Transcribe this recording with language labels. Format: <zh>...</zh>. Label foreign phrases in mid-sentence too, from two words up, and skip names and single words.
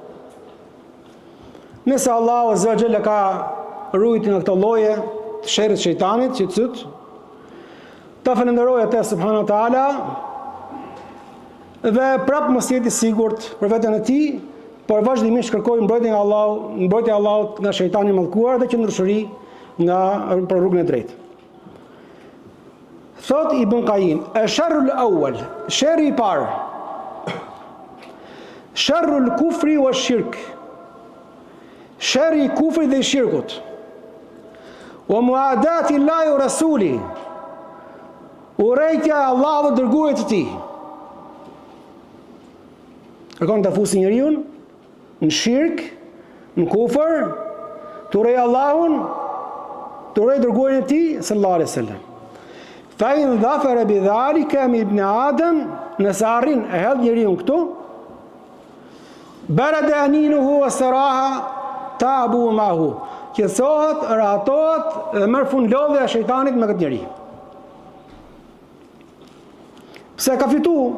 <sq>Nëse Allahu</sq> <ar>عز وجل</ar> <sq>ka rujti nga këto lloje të sherrit shejtanit që cyt, ta falenderoj atë</sq> <ar>سبحانه وتعالى</ar> <sq>dhe prapë mos jeti sigurt për veten e tij, por vazhdimisht kërkoj mbrojtjen nga Allahu, mbrojtja e Allahut nga shejtani i mallkuar dhe qëndrueshëri nga për rrugën e drejtë. Thot Ibn Qayyim,</sq> <ar>"الشر الأول",</ar> <sq>sherri i parë,</sq> <ar>شر الكفر والشرك,</ar> <sq>sherri i kufrit dhe i shirkut,</sq> <ar>ومعاداة الله ورسوله,</ar> <sq>urrejtja e Allahut dhe dërguarit të tij. Kërkon të fusi njeriu në shirk, në kufër, të urrej Allahun, të urrej dërguarin e tij</sq> <ar>صلى الله عليه وسلم. فإن ظفر بذلك من ابن آدم,</ar> <sq>nëse arrin e hedh njeriu këtu,</sq> <ar>برد أنينه وصرح تعب معه,</ar> <sq>qetësohet, rahatohet dhe merr fund lodhja e shejtanit me këtë njerëz. Pse ka fitu?</sq>